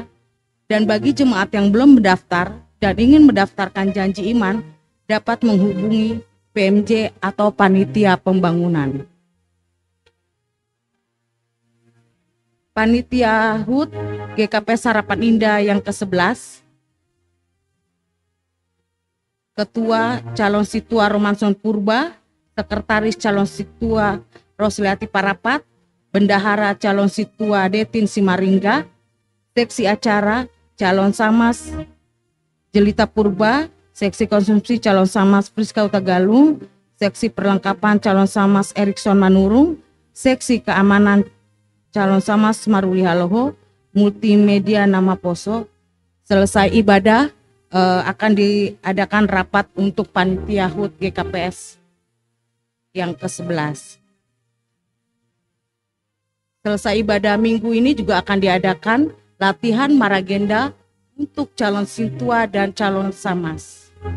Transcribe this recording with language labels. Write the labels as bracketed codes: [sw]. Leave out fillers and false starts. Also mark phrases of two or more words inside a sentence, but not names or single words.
[id] Dan bagi jemaat yang belum mendaftar dan ingin mendaftarkan janji iman, dapat menghubungi PMJ atau Panitia Pembangunan. Panitia HUT GKPS Harapan Indah yang ke-11, Ketua Calon Situa Romanson Purba, Sekretaris Calon Situa Rosliati Parapat, Bendahara Calon Situa Detin Simaringga, Seksi Acara Calon Samas Jelita Purba, Seksi Konsumsi Calon Samas Priska Hutagalung, Seksi Perlengkapan Calon Samas Erikson Manurung, Seksi Keamanan Calon Samas Maruli Haloho, Multimedia Nama Poso. Selesai ibadah akan diadakan rapat untuk Panitia HUT GKPS yang ke-11. Selesai ibadah minggu ini juga akan diadakan latihan maragenda untuk calon Sintua dan calon Samas.